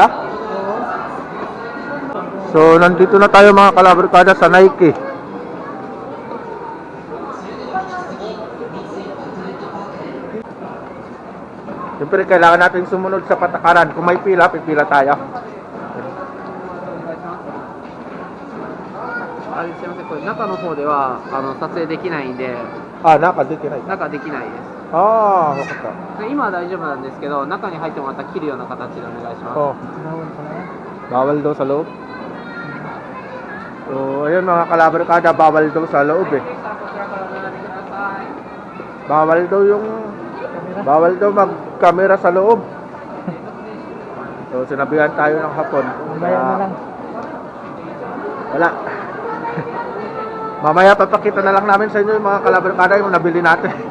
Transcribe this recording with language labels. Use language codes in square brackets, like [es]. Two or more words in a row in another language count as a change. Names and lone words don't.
[tl] Oo. So, nandito na tayo mga kalabarkada sa Nike. Siyempre, kailangan natin sumunod sa patakaran. Kung may pila, pipila tayo. [ja] あれすみません、これ中の方では撮影できないんで、 [tl] Ah, naka-dito na. [ja] 中できないで Ah, wakata. す。で今は大丈夫なんですけど、中に入ってもらったら切るような形でお願いします。 Oh, [tl] Bawal pala yan. bawal daw sa loob. So, ayun mga kalabarkada, bawal daw sa loob eh. [ja] こちらからお並びください。 [tl] Bawal daw yung bawal daw mag-camera sa loob. So, sinabihan tayo ng hapon. Mamaya na lang. Wala. Mamaya papakita na lang namin sa inyo yung mga kalabarkada yung nabili natin.